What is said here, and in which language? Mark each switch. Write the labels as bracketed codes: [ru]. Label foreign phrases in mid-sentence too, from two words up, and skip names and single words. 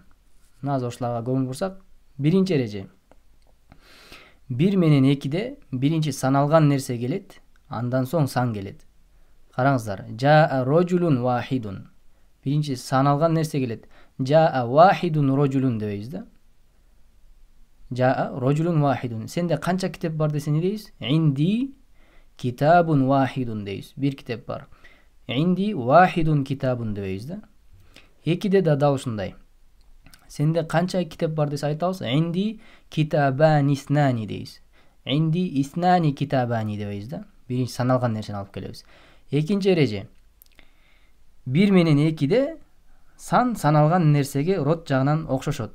[ky] Назыр ошоларга көңүл бурсак, биринчи эреже. 1 менен 2де биринчи саналган нерсе келет, андан соң сан келет. [ar] Караңыздар. جاء رجل واحد. [ky] Биринчи саналган нерсе келет. [ar] جاء واحد رجل [ky] дейбиз да. [ar] جاء رجل واحد. [ky] Сенде канча китеп бар десе не дейбиз? [ar] عندي كتاب واحد [ky] дейбиз. 1 китеп бар. [ar] عندي واحد كتاب [ky] дейбиз да. 2де да дал ушундай. Сенде канча китеп бар десе айтабыз? [ar] عندي كتابان اثنان [ky] дейбиз. [ar] عندي اثنان كتابان [ky] дейбиз да. Биринчи саналган нерсени алып келебиз. Экинчи эреже. 1 менен 2де сан саналган нерсеге род жагынан окшошот.